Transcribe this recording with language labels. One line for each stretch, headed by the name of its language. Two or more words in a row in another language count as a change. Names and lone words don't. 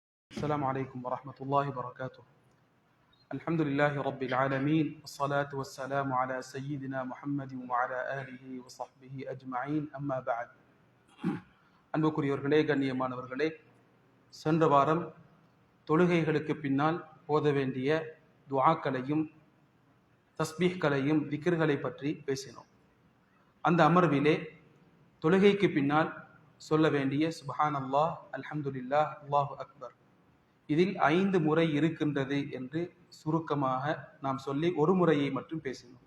Arabic: السلام عليكم ورحمة الله وبركاته. الحمد لله رب العالمين والصلاة والسلام على سيدنا محمد وعلى آله وصحبه أجمعين أما بعد.
Tamil: அன்புக்குரியவர்களே, கண்ணியமானவர்களே, சென்ற வாரம் தொழுகைகளுக்கு பின்னால் ஓத வேண்டிய துஆக்களையும் தஸ்பீஹ்களையும் திக்ர்களை பற்றி பேசினோம். அந்த அமர்விலே தொழுகைக்கு பின்னால் சொல்ல வேண்டிய
Arabic: سبحان الله، الحمد لله، الله أكبر,
Tamil: இதில் 5 முறை இருக்கின்றது என்று சுருக்கமாக நாம் சொல்லி ஒரு முறையை மட்டும் பேசினோம்.